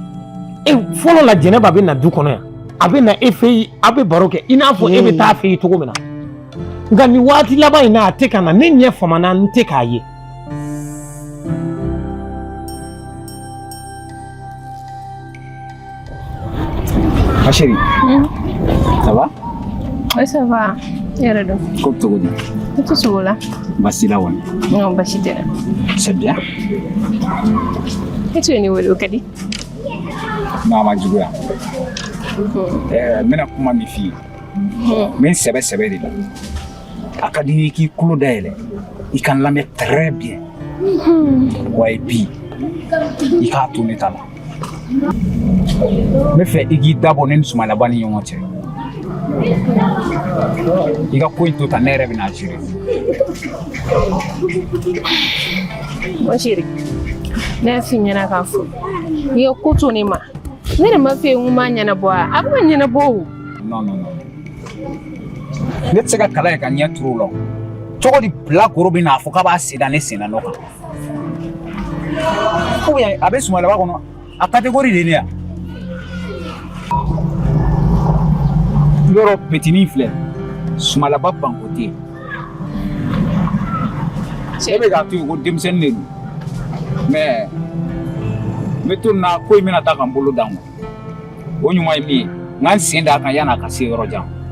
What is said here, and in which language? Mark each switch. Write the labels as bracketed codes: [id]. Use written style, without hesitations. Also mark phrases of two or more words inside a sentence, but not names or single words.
[bm] fɔlɔ la Jɛnɛba bɛ na du kɔnɔ yan a bɛ na e fɛ yen a bɛ baro kɛ i n'a fɔ e bɛ taa fɛ yen cogo min na nka nin waati laban in na a tɛ ka na ne ɲɛ famana n tɛ k'a ye [fr] ma chérie ça va oui ça va [bm] yɛrɛ dɔn ko cogo di i tɛ sogo la basi la wani non basi tɛ [fr] c'est bien [bm] e tun ye ne wele o ka di non a ma juguya n bɛna kuma min f'i ye n bɛ n sɛbɛ de la a ka di n ye k'i tulo dayɛlɛ i ka n lamɛn [fr] très bien [bm] wa [fr] et puis [bm] i k'a to ne ta la n bɛ fɛ i k'i dabɔ ne ni Sumayilaba ni ɲɔgɔn cɛ i ka ko in to tan ne yɛrɛ bɛna gérer. [fr] Mon chéri [bm] ne y'a f'i ɲɛna k'a fɔ i ye ko to ne ma ne de ma fɛ yen n ko m'a ɲɛnabɔ a bɛ ka ɲɛnabɔ o. non ne tɛ se ka kala ye ka ɲɛ turu o la cogo di Bilakoro bɛ n'a fɔ k'a b'a sen da ne sen na nɔ kan [fr] ou bien [bm] a bɛ Sumayilaba kɔnɔ a catégorie de ne ya yɔrɔ petini filɛ Sumayilaba banko tɛ yen e bɛ k'a to yen ko denmisɛnnin de don mais n bɛ to nin na ko in bɛna taa ka n bolo d'an ma o ɲuman ye min ye n ka n sen d'a kan yan'a ka se yɔrɔ jan.